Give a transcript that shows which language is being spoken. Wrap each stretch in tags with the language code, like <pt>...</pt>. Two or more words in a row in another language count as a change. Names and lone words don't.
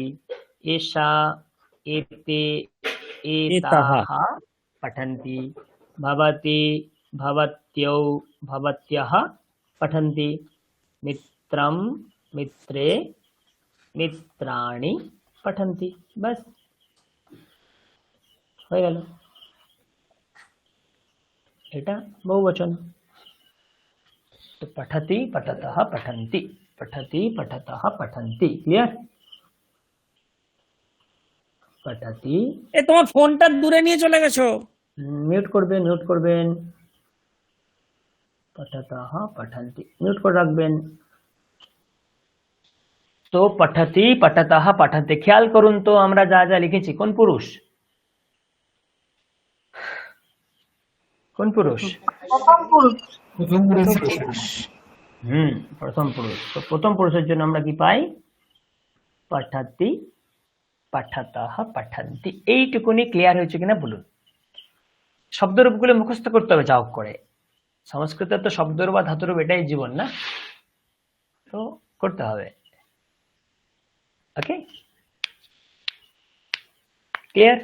<sa>एषा एते एताः पठन्ति। भवति भवत्यौ भवत्यः पठन्ति। मित्रं मित्रे मित्राणि पठन्ति।</sa> <bn>बस হয়ে গেল। এটা বহুবচন।</bn> <sa>তো पठति पठतः पठन्ति, पठति पठतः पठन्ति। क्लियर? पठति,</sa> <bn>এ তোমার ফোনটা দূরে নিয়ে চলে গেছো। মিউট করবেন, মিউট করবেন।</bn> <sa>पठतः पठन्ति,</sa> <bn>মিউট করে রাখবেন।</bn> <sa>তো पठति पठतः पठन्ति,</sa> <bn>খেয়াল করুন তো আমরা যা যা লিখেছি কোন পুরুষ? কোন পুরুষ? প্রথম পুরুষ। প্রথম পুরুষ। প্রথম পুরুষ। তো প্রথম পুরুষের জন্য আমরা কি পাই?</bn> <sa>पठति पठतः पठन्ति।</sa> <bn>এইটুকুনি ক্লিয়ার হয়েছে কিনা বলুন। শব্দরূপগুলো মুখস্থ করতে হবে যা হোক করে। সংস্কৃতে তো শব্দরূপ বা ধাতুরূপ এটাই জীবন না, তো করতে হবে। ওকে, ক্লিয়ার?</bn>